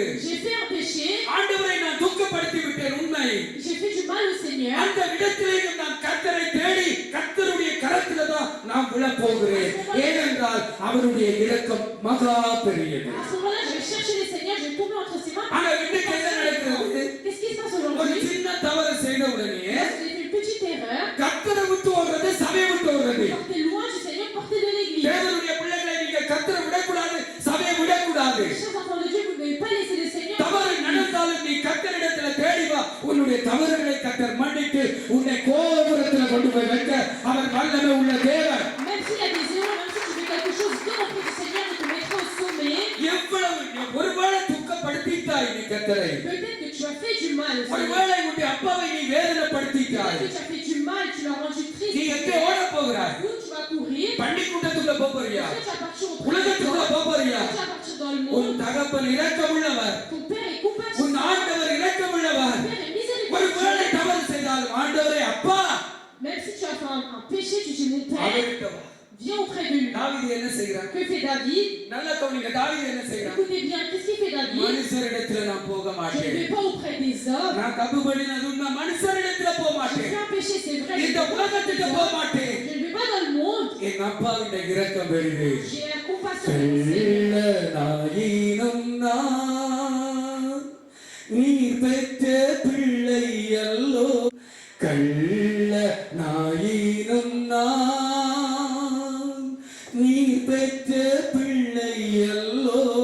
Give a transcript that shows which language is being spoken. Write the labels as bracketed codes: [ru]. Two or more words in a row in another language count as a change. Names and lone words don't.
[fr] J'ai fait un péché. [ta] ஆண்டவரை நான் துக்கப்படுத்தி விட்டேன் உண்மை. [fr] J'ai fait du mal au Seigneur. [ta] அந்த இடத்திலேயும் நான் கர்த்தரை தேடி கர்த்தருடைய கரத்துல தான் நான் விழ போகிறேன். ஏனென்றால் அவருடைய இரக்கம் மகா பெரியது. [fr] À ce moment-là, je vais chercher le Seigneur, je vais tomber entre ses mains. [ta] ஆனா இன்னைக்கு என்ன நடக்கிறது? [fr] Qu'est-ce qui se passe [ta] ஒரு [fr] aujourd'hui? [ta] சின்ன தவறு செய்த உடனே [fr] J'ai fait une petite erreur. [ta] கர்த்தரை விட்டு ஓடுறது, சபையை விட்டு ஓடுறது. [fr] Portez loin du Seigneur, portez de l'église. [ta] தேவனுடைய பிள்ளைகளை நீங்க கர்த்தரை விடக்கூடாது, சபையை விடக்கூடாது. [fr] Chers enfants de Dieu, vous ne devez pas laisser le Seigneur. [ta] தவறு நடந்தாலும் நீ கர்த்தரிடத்துல தேடி வா. உன்னுடைய தவறுகளை கர்த்தர் மன்னித்து உன்னை கோபுரத்துல கொண்டு போய் வைக்க அவர் வல்லமை உள்ள தேவன். [fr] Même s'il y a des erreurs, même si tu fais quelque chose, viens auprès du Seigneur et te mettra au sommet. [ta] எவ்வளவு ஒருவேளை துக்கப்படுத்திட்டாய் நீ கர்த்தரை. [fr] Peut-être que tu as fait du mal au Seigneur. [ta] ஒருவேளை உன்னுடைய அப்பாவை நீ வேதனைப்படுத்திட்டாய். [fr] Peut-être que tu as fait du mal, tu l'as rendu triste. [ta] நீ எங்கே ஓட போகிறாய்? [fr] Où tu vas courir? [ta] பள்ளிக்கூடத்துக்குள்ள போறியா? [fr] Est-ce que tu vas partir au [ta] உலகத்துக்குள்ள போறியா? [fr] Est-ce que tu vas partir dans le [ta] உன் [fr] monde? [ta] தகப்பன் இரக்கமுள்ளவர். [fr] Ton père est compatissant. [ta] உன் ஆண்டவர் இரக்கமுள்ளவர். [fr] Ton père est miséricordieux. [ta] ஒருவேளை தவறு செய்தாலும் ஆண்டவரே அப்பா [fr] Même si tu as fait un péché, tu dis mon père, [ta] அவர்கிட்ட வா. [fr] viens auprès de lui. [ta] தாவீது என்ன செய்கிறான்? [fr] Que fait David? [ta] நல்ல கவனிங்க. தாவீது என்ன செய்கிறான்? [fr] Écoutez bien, qu'est-ce qu'il fait David? [ta] மனுஷரிடத்துல நான் போக [fr] Je ne [ta] மாட்டேன். [fr] vais pas auprès des hommes. [ta] நான் தப்பு பண்ணினது நான் மனுஷரிடத்துல போக [fr] J'ai [ta] மாட்டேன். [fr] fait un péché, c'est vrai. Je [ta] இந்த [fr] ne vais pas auprès [ta] உலகத்துக்கு [fr] des [ta] போக [fr] hommes. [ta] மாட்டேன். [fr] Je ne vais pas dans le monde. [ta] என் அப்பாவின் இரக்கம் பெரிது. J'ai la compassion de mon Seigneur. நாயினும் நான் நீர் பெற்ற பிள்ளை அல்லோ. கள்ள நாயினும் நான் நீர் பெற்ற பிள்ளை அல்லோ.